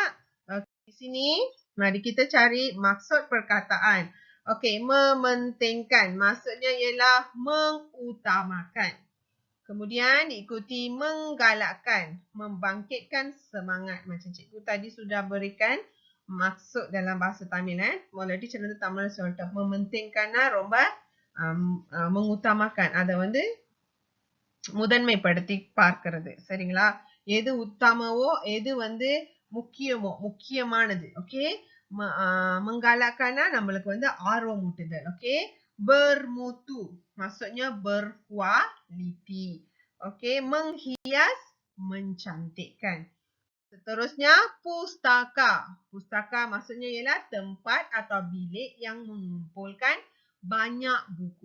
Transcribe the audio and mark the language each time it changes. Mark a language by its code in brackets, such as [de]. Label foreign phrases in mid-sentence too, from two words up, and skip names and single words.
[ms] Okey, di sini mari kita cari maksud perkataan. Okey, mementingkan. Maksudnya ialah mengutamakan. Kemudian diikuti menggalakkan, membangkitkan semangat. Macam cikgu tadi sudah berikan maksud dalam bahasa Tamil. Moladi cerita Tamil சொல்லிட்டு mementingkanனா ரொம்ப mengutamakan. [ta] அதை வந்து முதன்மைப்படுத்தி பார்க்கிறது. சரிங்களா? எது உத்தமவோ, எது வந்து முக்கியமோ, முக்கியமானது. ஓகே? Menggalakkannya நம்மளுக்கு வந்து ஆர்வம் ஊட்டுதல். ஓகே? [ms] Bermutu maksudnya berkualiti. Okey, menghias, mencantikkan. Seterusnya pustaka. Pustaka maksudnya ialah tempat atau bilik yang mengumpulkan banyak buku.